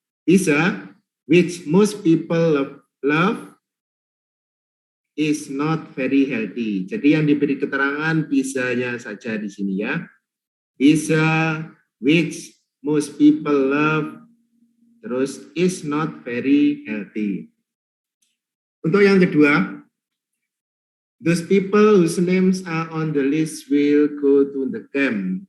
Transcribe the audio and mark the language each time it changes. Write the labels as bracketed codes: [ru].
[en] Bisa, which most people love is not very healthy. [id] Jadi yang diberi keterangan bisanya saja di sini ya. [en] Bisa, which most people love, terus is not very healthy. [id] Untuk yang kedua, [en] those people whose names are on the list will go to the camp.